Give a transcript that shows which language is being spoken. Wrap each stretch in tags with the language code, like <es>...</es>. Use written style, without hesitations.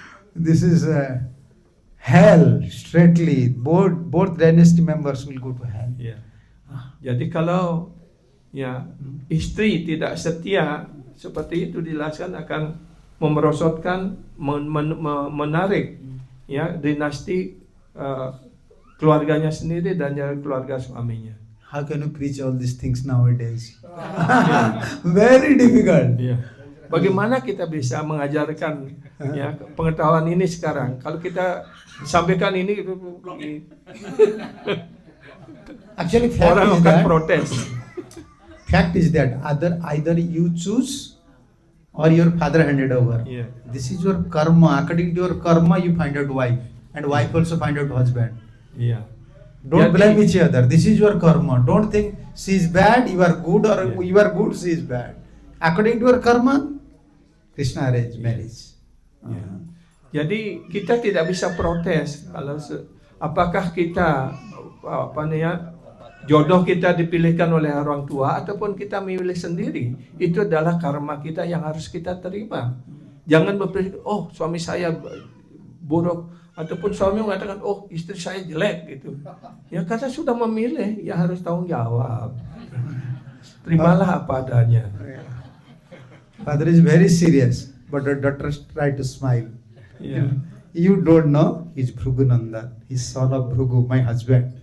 <en>This is hell straightly. Both dynasty members will go to hell.</en> <id>Ya. Jadi kalau ya istri tidak setia seperti itu dijelaskan akan memerosotkan, menarik ya dinasti keluarganya sendiri dan keluarga suaminya.</id> <en>How can you preach all these things nowadays? Very difficult.</en> <id>Ya. Bagaimana kita bisa mengajarkan ya pengetahuan ini sekarang? Kalau kita sampaikan ini</id> <en>Actually,</en> <id>orang akan protes.</id> <en>fact is that either you choose or your father handed over. Yeah. This is your karma. According to your karma, you find out wife, and wife also find out husband.</en> <id>Iya.</id> <en>Don't</en> <id>Jadi-</id> <en>blame each other. This is your karma. Don't think she is bad, you are good, or Yeah. you are good, she is bad. According to your karma, Krishna arranged marriage. Yeah.</en> <id>Jadi kita tidak bisa protes kalau apakah kita apa namanya jodoh kita dipilihkan oleh orang tua ataupun kita memilih sendiri. Itu adalah karma kita yang harus kita terima. Jangan berpikir, oh suami saya buruk, ataupun suami mengatakan, oh istri saya jelek gitu. Ya karena sudah memilih, ya harus tanggung jawab. Terimalah apa adanya.</id> <en>Father is very serious, but the daughter try to smile.</en> <id>Iya.</id> <en>You don't know, he's Bhrigunandan. He's son of Bhrigu, my husband.</en>